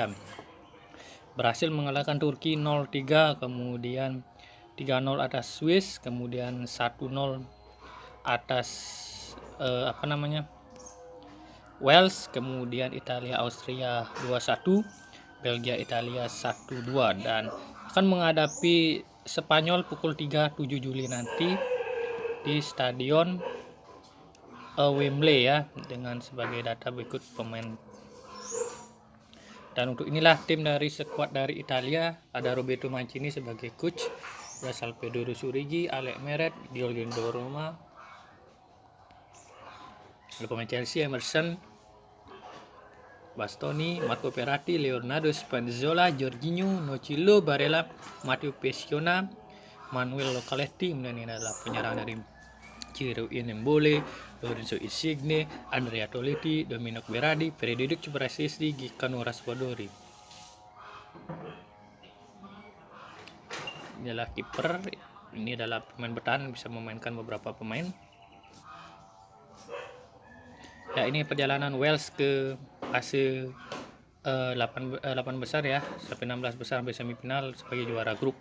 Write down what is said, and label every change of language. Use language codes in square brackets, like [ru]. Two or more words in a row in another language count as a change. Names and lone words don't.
[id] Berhasil mengalahkan Turki 0-3, kemudian 3-0 atas Swiss, kemudian 1-0 atas Wales, kemudian Italia Austria 2-1, Belgia Italia 1-2, dan akan menghadapi Spanyol pukul 3 7 Juli nanti di Stadion Wembley ya, dengan sebagai data berikut pemain. Dan untuk inilah tim dari skuad dari Italia. Ada Roberto Mancini sebagai coach, ada Salvador Surigi, Alex Meret, Diogo Donnarumma, ada pemain Chelsea Emerson, Bastoni, Marco Verratti, Leonardo Spinazzola, Jorginho, Nocillo, Barella, Matteo Pessina, Manuel Localetti. Kemudian ini adalah penyerang dari Ciro Immobile, Lorenzo Insigne, Andrea Toletti, Dominic Berardi, Federico Braccesi, Gianluca Raspadori. Ini adalah kiper, ini adalah pemain bertahan, bisa memainkan beberapa pemain. Ya, ini perjalanan Wales ke fase 8 besar ya, sampai 16 besar sampai semifinal sebagai juara grup.